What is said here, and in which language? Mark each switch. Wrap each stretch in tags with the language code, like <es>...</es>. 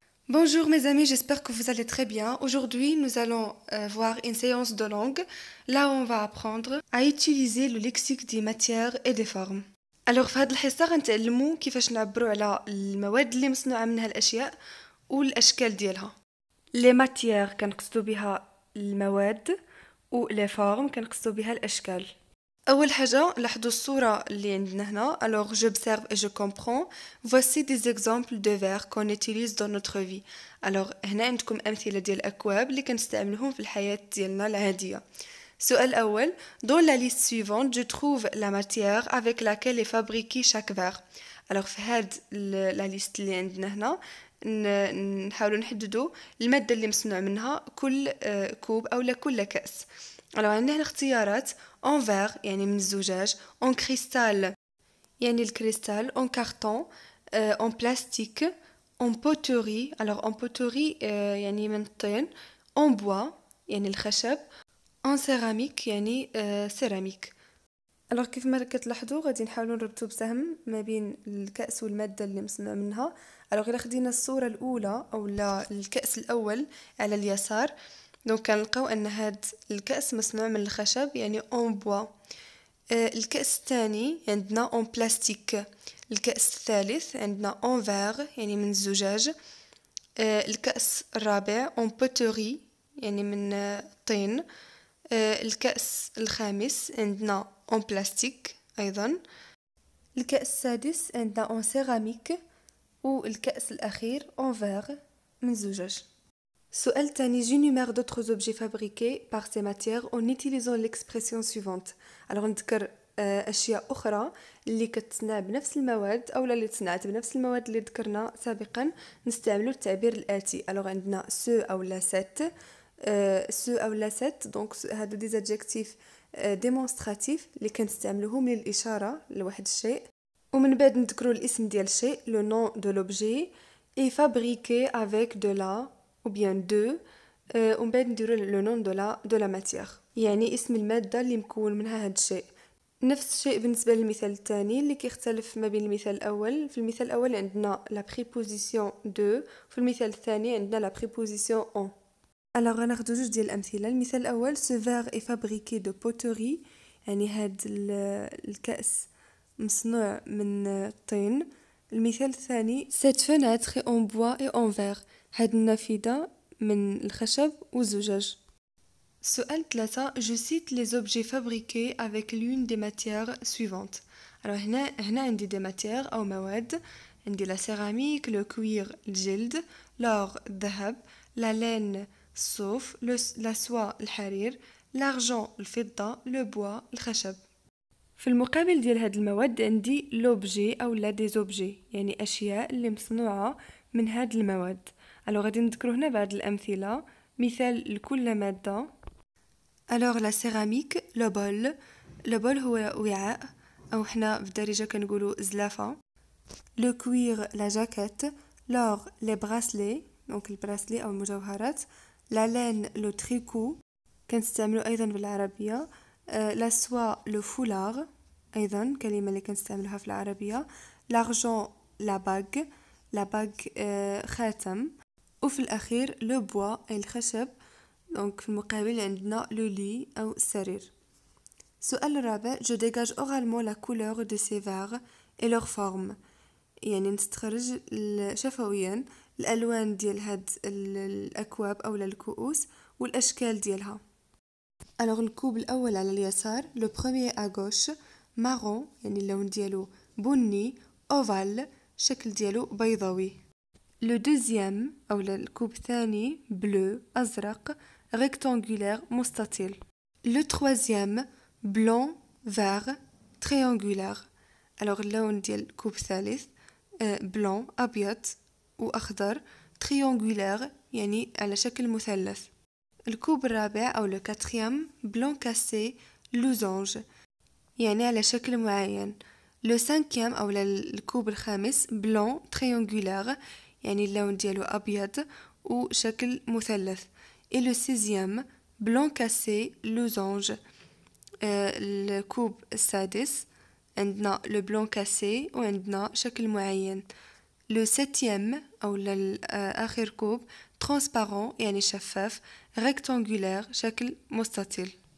<fr>Bonjour mes amis, j'espère que vous allez très bien. Aujourd'hui, nous allons voir une séance de langue, là où on va apprendre à utiliser le lexique des matières et des formes.</fr> <ar>Alors في هذه الحصة غنتعلموا كيفاش نعبروا على المواد اللي مصنوعة منها الأشياء والأشكال ديالها.</ar> <fr>Les matières</fr> <ar>كنقصدوا بها المواد و</ar> <fr>les formes</fr> <ar>كنقصدوا بها الأشكال. أول حاجة لاحظوا الصورة اللي عندنا هنا.</ar> <fr>Alors j'observe et je comprends. Voici des exemples de verbes qu'on utilise dans notre vie.</fr> <ar>Alors هنا عندكم أمثلة ديال الأكواب اللي كنستعملوهم في الحياة ديالنا العادية. السؤال الأول.</ar> <fr>Dans la liste suivante, je trouve la matière avec laquelle est fabriqué chaque verre.</fr> <ar>Alors في هاد la liste اللي عندنا هنا نحاولوا نحددوا المادة اللي مصنوع منها كل كوب أو كل كأس. Alors عندنا هنا اختيارات</ar> <fr>en verre</fr> <ar>يعني من الزجاج,</ar> <fr>en cristal</fr> <ar>يعني الكريستال,</ar> <fr>en carton, en plastique, en poterie. Alors en poterie</fr> <ar>يعني من الطين,</ar> <fr>en bois</fr> <ar>يعني الخشب,</ar> <fr>en céramique</fr> <ar>يعني سيراميك. alors كيف ما كتلاحظوا غادي نحاولوا نربطوا بسهم ما بين الكأس والمادة اللي مصنوع منها. alors إلا خدينا الصورة الأولى أو الكأس الأول على اليسار, دونك كنلقاو أن هاد الكأس مصنوع من الخشب يعني</ar> <fr>en bois.</fr> <ar>الكأس الثاني عندنا</ar> <fr>en plastique.</fr> <ar>الكأس الثالث عندنا</ar> <fr>en verre</fr> <ar>يعني من الزجاج. الكأس الرابع</ar> <fr>en poterie</fr> <ar>يعني من الطين. الكأس الخامس عندنا</ar> <fr>en plastique</fr> <ar>أيضا. الكأس السادس عندنا</ar> <fr>en céramique.</fr> <ar>والكأس الأخير</ar> <fr>en verre</fr> <ar>من الزجاج. السؤال الثاني.</ar> <fr>j'énumère d'autres objets fabriqués par ces matières en utilisant l'expression suivante.</fr> <ar>alors نذكر أشياء أخرى اللي كتصنع بنفس المواد أو اللي تصنعت بنفس المواد اللي ذكرنا سابقا. نستعملوا التعبير الآتي. alors عندنا ce أو</ar> <fr>la cette.</fr> <ar>ce أو la cette donc هادو</ar> <fr>des adjectifs démonstratifs</fr> <ar>اللي كنستعملوهم للإشارة لواحد الشيء. ومن بعد نذكروا الاسم ديال الشيء</ar> <fr>le nom de l'objet est fabriqué avec de la ou bien de</fr> <ar>ومن بعد نديروا</ar> <fr>le nom de la matière</fr> <ar>يعني اسم المادة اللي مكون منها هاد الشيء. نفس الشيء بالنسبة للمثال الثاني اللي كيختلف ما بين المثال الأول. في المثال الأول عندنا</ar> <fr>la préposition de,</fr> <ar>في المثال الثاني عندنا</ar> <fr>la préposition en.</fr> <ar>alors غناخدو جوج ديال الأمثلة. المثال الأول</ar> <fr>ce verre est fabriqué de poterie</fr> <ar>يعني هاد الكأس مصنوع من الطين. المثال الثاني</ar> <fr>cette fenêtre est en bois et en verre.</fr> <ar>هاد النافذة من الخشب والزجاج. سؤال 3.</ar> <fr>je cite les objets fabriqués avec l'une des matières suivantes.</fr> <ar>alors هنا عندي</ar> <fr>des matières</fr> <ar>أو مواد.</ar> <fr>عندي la céramique, le cuir الجلد, l'or الذهب, la laine الصوف, la soie الحرير, l'argent الفضة, le bois الخشب.</fr> <ar>في المقابل ديال هاد المواد عندي لوبجي أو لا دي زوبجي يعني أشياء اللي مصنوعة من هاد المواد. alors غادي نذكرو هنا بعض الأمثلة مثال لكل مادة.</ar> <fr>alors la céramique le bol. le bol</fr> <ar>هو وعاء أو حنا في الدارجة كنقولو زلافة.</ar> <fr>le cuir la jaquette. l'or les bracelets donc</fr> <ar>البراسلي أو المجوهرات.</ar> <fr>la laine le tricot</fr> <ar>كنستعملو أيضا بالعربية.</ar> <fr>la soie le foulard</fr> <ar>أيضا كلمة اللي كنستعملها في العربية.</ar> <fr>l'argent la bague. la bague خاتم.</fr> <ar>وفي الأخير</ar> <fr>le bois</fr> <ar>أي الخشب دونك في المقابل عندنا</ar> <fr>le lit</fr> <ar>أو السرير. السؤال الرابع</ar> <fr>je dégage oralement la couleur de ces verres et leur forme</fr> <ar>يعني نستخرج شفويا الألوان ديال هاد الأكواب أو الكؤوس والأشكال ديالها. alors الكوب الأول على اليسار</ar> <fr>le premier à gauche marron</fr> <ar>يعني اللون ديالو بني ovale شكل ديالو بيضاوي.</ar> <fr>le deuxième</fr> <ar>أو الكوب الثاني bleu أزرق rectangulaire مستطيل.</ar> <fr>le troisième blanc vert triangulaire.</fr> <ar>alors اللون ديال الكوب الثالث blanc أبيض وأخضر triangulaire يعني على شكل مثلث. الكوب الرابع أو</ar> <fr>le quatrième blanc cassé losange</fr> <ar>يعني على شكل معين.</ar> <fr>le cinquième</fr> <ar>أو الكوب الخامس blanc triangulaire يعني اللون ديالو أبيض وشكل مثلث.</ar> <fr>et le sixième blanc cassé losange.</fr> <ar>الكوب السادس عندنا</ar> <fr>le blanc cassé</fr> <ar>وعندنا شكل معين. لو سيتيام أو آخر كوب ترانسبارون يعني شفاف rectangulaire شكل مستطيل.</ar>